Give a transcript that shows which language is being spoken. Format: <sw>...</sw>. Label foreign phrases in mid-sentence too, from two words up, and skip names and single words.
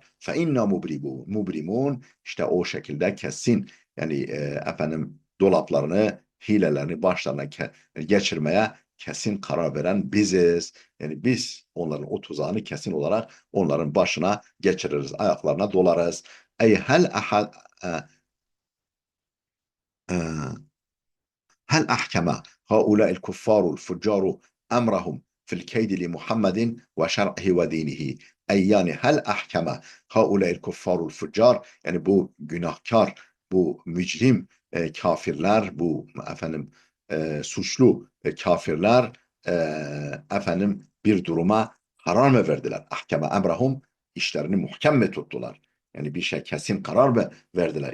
<ar>فإنا مبرمون.</ar> <tr>İşte o şekilde kesin, yani dolaplarını, hilelerini başlarına geçirmeye kesin karar veren biziz. Yani biz onların o tuzağını kesin olarak onların başına geçiririz, ayaklarına dolarız.</tr> <ar>Ey هل أحكم هؤلاء الكفار الفجار أمرهم في الكيد لمحمد وشرعه ودينه.</ar> <tr>Yani</tr> <ar>هل أحكم هؤلاء الكفار الفجار,</ar> <tr>yani bu günahkar, bu mücrim kafirler, bu suçlu kafirler e, bir duruma karar mı verdiler?</tr> <ar>أحكم أمرهم,</ar> <tr>işlerini muhkem mi tuttular? Yani bir şey kesin karar mı verdiler?</tr>